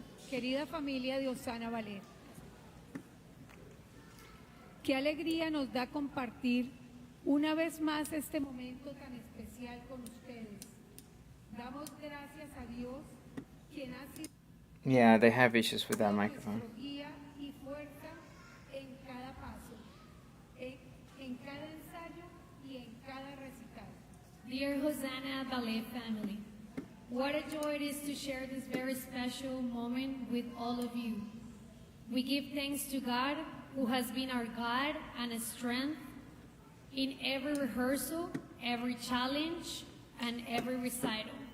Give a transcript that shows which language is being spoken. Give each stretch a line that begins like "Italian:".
Spanish: Querida familia de Hozanna Ballet, qué alegría nos da compartir una vez más este momento tan especial con ustedes. Damos gracias a Dios, quien ha sido
English: Yeah, they have issues with that microphone.
Spanish: nuestro guía y fuerza en cada paso, en cada ensayo y en cada recital.
English: Dear Hozanna Ballet family, what a joy it is to share this very special moment with all of you. We give thanks to God, who has been our guide and a strength in every rehearsal, every challenge, and every recital.